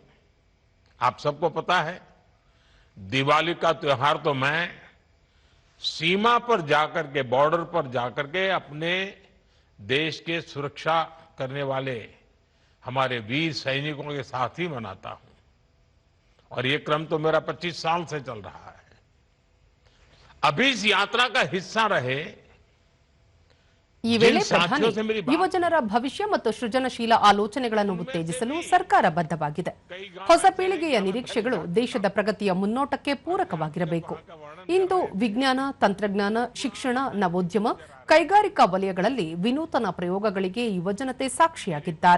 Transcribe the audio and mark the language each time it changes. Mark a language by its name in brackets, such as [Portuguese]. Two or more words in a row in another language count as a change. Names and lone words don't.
[Hindi] आप सबको पता है, दिवाली का त्योहार तो मैं सीमा पर जाकर के, बॉर्डर पर जाकर के अपने देश के सुरक्षा करने वाले हमारे वीर सैनिकों के साथ ही मनाता हूं, और ये क्रम तो मेरा 25 साल से चल रहा है। अभी इस यात्रा का हिस्सा रहे [Kannada] ಈ ವೇಳೆ ಪ್ರಧಾನಿ ಯುವಜನರ ಭವಿಷ್ಯ ಮತ್ತು ಸೃಜನಶೀಲ ಆಲೋಚನೆಗಳನ್ನು ಉತ್ತೇಜಿಸಲು ಸರ್ಕಾರ ಬದ್ಧವಾಗಿದೆ. ಹೊಸ ಪೀಳಿಗೆಯ ನಿರೀಕ್ಷೆಗಳು ದೇಶದ ಪ್ರಗತಿಯ ಮುನ್ನೋಟಕ್ಕೆ ಪೂರಕವಾಗಿರಬೇಕು. ಇಂದು ವಿಜ್ಞಾನ, ತಂತ್ರಜ್ಞಾನ, ಶಿಕ್ಷಣ, ನವೋದ್ಯಮ, ಕೈಗಾರಿಕಾ ವಲಯಗಳಲ್ಲಿ ವಿನೂತನ ಪ್ರಯೋಗಗಳಿಗೆ ಯುವಜನತೆ ಸಾಕ್ಷಿಯಾಗಿದ್ದಾರೆ.